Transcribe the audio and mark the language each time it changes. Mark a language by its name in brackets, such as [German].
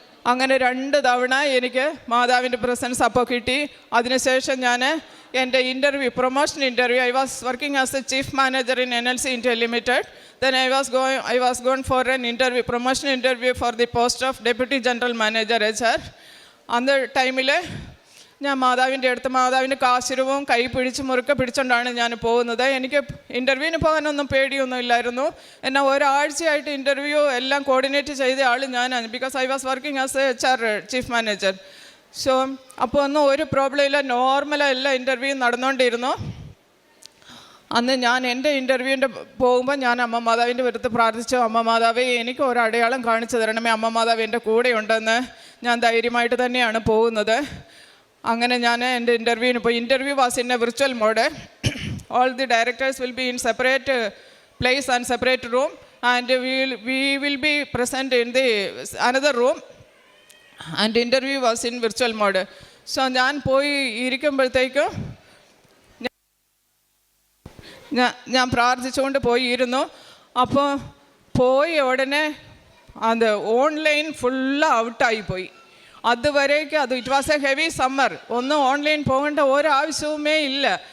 [Malayalam] അങ്ങനെ 2 തവണ എനിക്ക് മാതാവിൻ്റെ പ്രസൻസ് അപ്പോൾ കിട്ടി. അതിനുശേഷം ഞാൻ എൻ്റെ promotion interview, [English] I was working as a chief manager in NLC India Limited. Then I was going for an promotion interview for the post of Deputy General Manager HR. [Malayalam] അന്ന് ടൈമിൽ ഞാൻ മാതാവിൻ്റെ കാശുരവും കൈ മുറുക്കെ പിടിച്ചുകൊണ്ടാണ് ഞാൻ പോകുന്നത്. എനിക്ക് ഇൻ്റർവ്യൂവിന് പോകാനൊന്നും പേടിയൊന്നും ഇല്ലായിരുന്നു. എന്നാൽ ഒരാഴ്ചയായിട്ട് ഇൻ്റർവ്യൂ എല്ലാം കോർഡിനേറ്റ് ചെയ്ത ആൾ ഞാനാണ്, [English] Because I was working as a HR chief manager. [Malayalam] So അപ്പോൾ ഒന്നും ഒരു പ്രോബ്ലം ഇല്ല, നോർമലായി എല്ലാ ഇൻ്റർവ്യൂവും നടന്നുകൊണ്ടിരുന്നു. അന്ന് ഞാൻ എൻ്റെ ഇൻ്റർവ്യൂവിൻ്റെ പോകുമ്പോൾ ഞാൻ അമ്മ മാതാവിൻ്റെ അടുത്ത് പ്രാർത്ഥിച്ചു, അമ്മ മാതാവേ എനിക്ക് ഒരു അടയാളം കാണിച്ചു തരണമേ, അമ്മ മാതാവ് എൻ്റെ കൂടെ ഉണ്ടെന്ന്. ഞാൻ ധൈര്യമായിട്ട് തന്നെയാണ് പോകുന്നത്. അങ്ങനെ ഞാൻ എൻ്റെ ഇൻ്റർവ്യൂവിന് പോയി. [English] Interview was in a virtual mode. All the directors will be in separate place and separate room and we will be present in the another room and interview was in virtual mode. [Malayalam] So ഞാൻ പോയി ഇരിക്കുമ്പോഴത്തേക്കും ഞാൻ പ്രാർത്ഥിച്ചുകൊണ്ട് പോയി ഇരുന്നു. അപ്പോൾ പോയി ഉടനെ അത് ഓൺലൈൻ ഫുള്ള് ഔട്ടായിപ്പോയി. അതുവരേക്കും [English] it was a heavy summer, [Malayalam] ഒന്നും ഓൺലൈൻ പോകേണ്ട ഒരാവശ്യവുമേ ഇല്ല.